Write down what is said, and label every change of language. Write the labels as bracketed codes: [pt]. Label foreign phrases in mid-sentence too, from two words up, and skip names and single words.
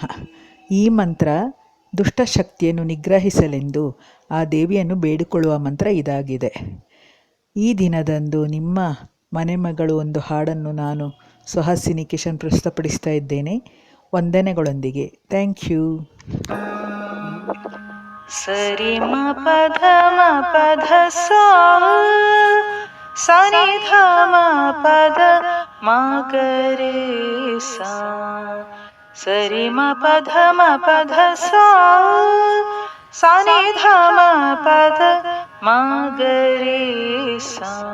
[kn] ಈ ಮಂತ್ರ ದುಷ್ಟಶಕ್ತಿಯನ್ನು ನಿಗ್ರಹಿಸಲೆಂದು ಆ ದೇವಿಯನ್ನು ಬೇಡಿಕೊಳ್ಳುವ ಮಂತ್ರ ಇದಾಗಿದೆ. ಈ ದಿನದಂದು ನಿಮ್ಮ ಮನೆ ಮಗಳು ಒಂದು ಹಾಡನ್ನು ನಾನು ಸುಹಾಸಿನಿ ಕಿಶನ್ ಪ್ರಸ್ತುತಪಡಿಸ್ತಾ ಇದ್ದೇನೆ ವಂದನೆಗಳೊಂದಿಗೆ. [en] thank you. ಸರಿ ಮ ಪಧ ಮ ಪಧ ಸನಿ ಧ ಮ ಪದ ಮ ಗರೆ ಸಾ. ಸರಿ ಮ ಪಧ ಮ ಪಧ ಸನಿ ಧ ಮ ಪದ ಮ ಗರೆ ಸಾ.